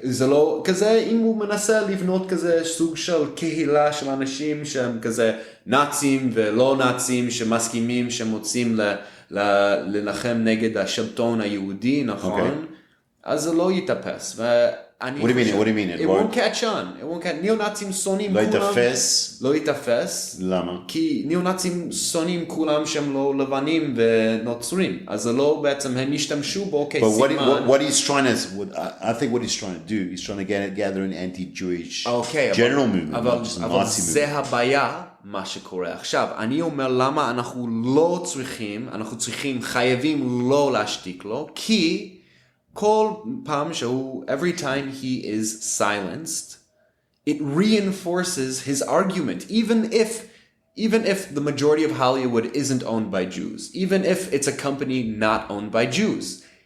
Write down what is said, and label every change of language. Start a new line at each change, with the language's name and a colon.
Hebrew: זה לא כזה, אם הוא מנסה לבנות כזה סוג של קהילה של אנשים שהם כזה נאצים ולא נאצים, שמסכימים, שמוצאים לנחם נגד השלטון היהודי, נכון? אז זה לא יתאפס.
English: What do you mean? It won't catch on.
Hebrew: ניאו-נאצים שונאים כולם. לא יתאפס? למה? כי ניאו-נאצים שונאים כולם שהם לא לבנים ונוצרים. אז זה לא בעצם, הם השתמשו בו כסימן.
English: But what he's trying to, I think what he's trying to do, he's trying to gather an anti-Jewish general movement, not just a Nazi movement.
Hebrew: אבל זה הבעיה, מה שקורה עכשיו. אני אומר למה אנחנו לא צריכים, חייבים לא להשתיק לו, כי כל פעם שהוא,
English: every time he is silenced, it reinforces his argument, even if the majority of Hollywood isn't owned by Jews, even if it's a company not owned by Jews.